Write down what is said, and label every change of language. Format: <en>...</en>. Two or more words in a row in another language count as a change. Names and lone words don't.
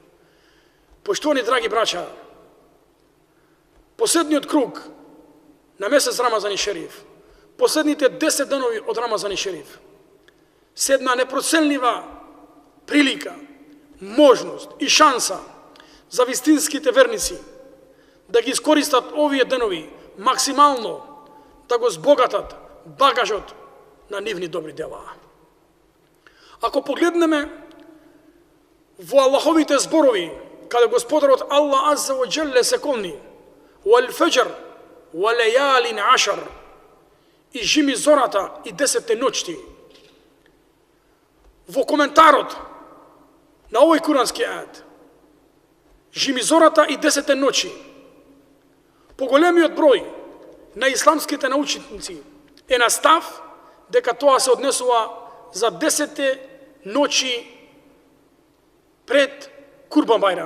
<mk>Поштовани драги браќа, последниот круг на месец Рамазан и Шериф, последните 10 денови од Рамазан и Шериф, се една непроценлива прилика, можност и шанса за вистинските верници да ги искористат овие денови максимално, да го збогатат багажот на нивни добри дела. Ако погледнеме во Аллаховите зборови, каде Господарот Аллах</mk> <ar>عز وجل</ar> <mk>се колни</mk> <ar>والفجر وليال عشر,</ar> <mk>и жими зората и 10 ноќти, во коментарот на овој курански ајат, жими зората и 10 ноќи, поголемиот број на исламските научници е на став дека тоа се однесува за 10 ноќи пред Курбан Бајрам.</mk>